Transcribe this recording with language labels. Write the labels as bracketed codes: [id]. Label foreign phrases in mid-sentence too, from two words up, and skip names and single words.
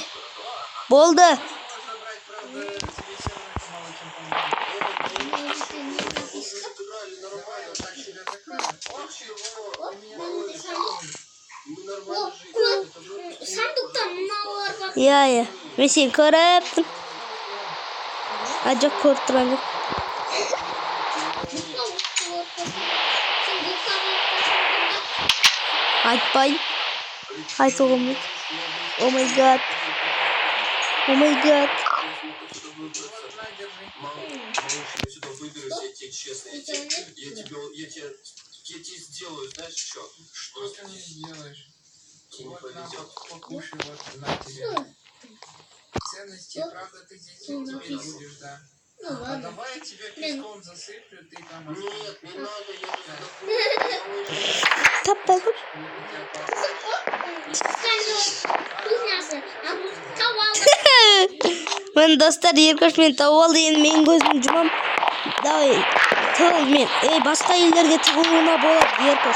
[kk] Болды! Иә, мен сені көріптім. Жоқ, көріп тұрған жоқ. Айтпай. Айтуғым бет. [en] Oh my god. Oh my god. [ru] Я тебе сделаю, знаешь, что? Что ты не сделаешь? Тебе не повезет. Покушай, вот на тебе. Ценности, правда, ты здесь теперь будешь, да? Ну ладно. А давай я тебя песком засыплю, ты там... Нет, не надо, я [kk] Таппай. Мен достар, Еркош мен тауып алды, енді мен көзім жұмам. Давай, тығыл мен. Басқа елдерге тығылуына болады, Еркош.